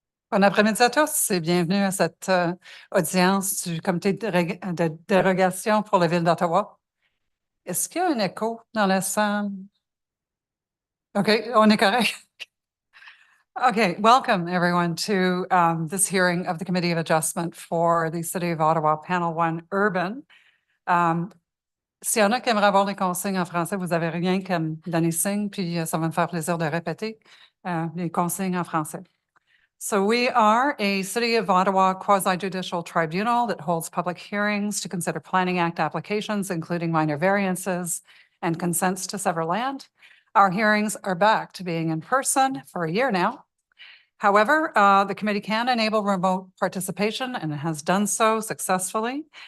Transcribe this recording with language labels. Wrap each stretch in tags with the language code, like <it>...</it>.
<fr>Bon après-midi à tous et bienvenue à cette audience du comité de dérogation pour la ville d'Ottawa. Est-ce qu'il y a un écho dans la salle? OK, on est correct.</fr> <en>Okay, welcome everyone to this hearing of the Committee of Adjustment for the City of Ottawa, Panel 1 Urban.</en> <fr>S'il y en a qui aimeraient avoir les consignes en français, vous n'avez rien qu'à me donner signe, puis ça va me faire plaisir de répéter les consignes en français.</fr> <en>So we are a City of Ottawa quasi-judicial tribunal that holds public hearings to consider Planning Act applications, including minor variances and consents to sever land. Our hearings are back to being in person for a year now. However, the committee can enable remote participation and has done so successfully.</en>